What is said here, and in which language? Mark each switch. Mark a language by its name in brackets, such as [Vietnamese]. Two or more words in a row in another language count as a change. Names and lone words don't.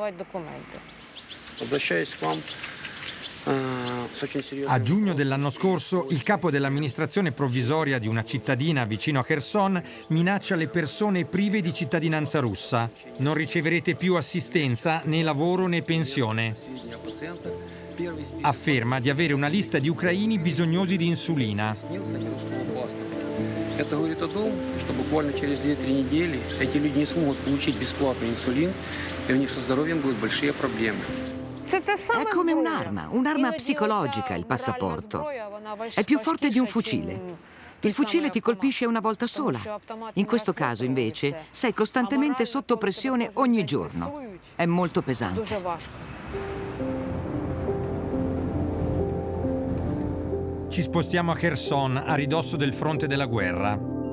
[Italian] A giugno dell'anno scorso, il capo dell'amministrazione provvisoria di una cittadina vicino a Kherson minaccia le persone prive di cittadinanza russa. Non riceverete più assistenza, né lavoro né pensione. Afferma di avere una lista di ucraini bisognosi di insulina. [Russian] Это говорит о том, что буквально через 2-3 недели эти люди не смогут получить бесплатный инсулин, и у них со здоровьем будут большие проблемы. [Italian] È come un'arma psicologica il passaporto. È più forte di un fucile. Il fucile ti colpisce una volta sola. In questo caso, invece, sei costantemente sotto pressione ogni giorno. È molto pesante. Ci spostiamo a Kherson, a ridosso del fronte della guerra.